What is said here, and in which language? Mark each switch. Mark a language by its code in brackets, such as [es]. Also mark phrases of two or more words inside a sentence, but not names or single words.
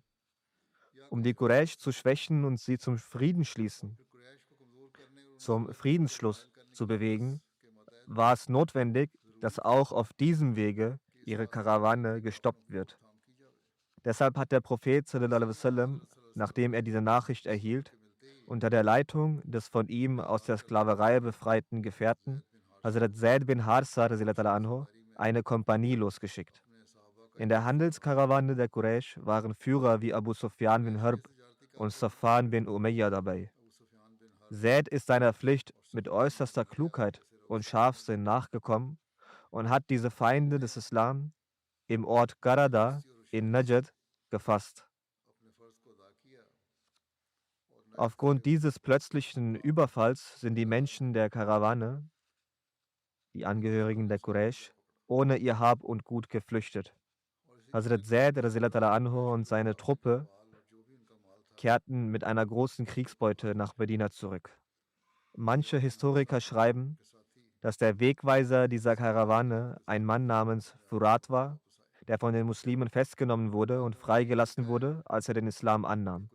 [de] Um die Quraysh zu schwächen und sie zum Friedensschluss zu bewegen, war es notwendig, dass auch auf diesem Wege ihre Karawane gestoppt wird. Deshalb hat der Prophet [ar] صلى الله عليه وسلم, [de] nachdem er diese Nachricht erhielt, unter der Leitung des von ihm aus der Sklaverei befreiten Gefährten, Hazrat Zaid bin Harsa [ar] رضي الله عنه, [de] eine Kompanie losgeschickt. In der Handelskarawane der Quraysh waren Führer wie Abu Sufyan bin Harb und Safwan bin Umayya dabei. Zaid ist seiner Pflicht mit äußerster Klugheit und Scharfsinn nachgekommen und hat diese Feinde des Islam im Ort Qarada in Najd gefasst. Aufgrund dieses plötzlichen Überfalls sind die Menschen der Karawane, die Angehörigen der Quraysh, ohne ihr Hab und Gut geflüchtet. Hazrat Zaid [ar] رضي الله عنه [de] und seine Truppe kehrten mit einer großen Kriegsbeute nach Medina zurück. Manche Historiker schreiben, dass der Wegweiser dieser Karawane ein Mann namens Furat war, der von den Muslimen festgenommen wurde und freigelassen wurde, als er den Islam annahm.